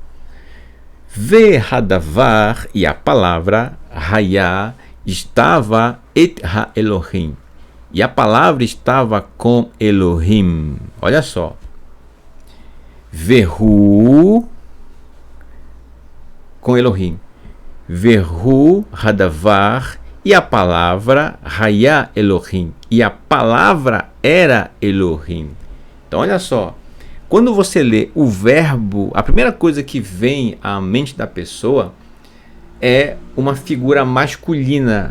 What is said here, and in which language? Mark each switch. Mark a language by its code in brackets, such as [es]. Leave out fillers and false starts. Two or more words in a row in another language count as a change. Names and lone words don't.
[he] Ve-hadavar, [pt] e a palavra, [he] Hayá, estava את האלהים. [pt] E a palavra estava com Elohim. Olha só. Verhu, com Elohim. [he] והוא הדבר, [pt] e a palavra [he] היה אלהים. [pt] E a palavra era Elohim. Então olha só, quando você lê o verbo, a primeira coisa que vem à mente da pessoa é uma figura masculina.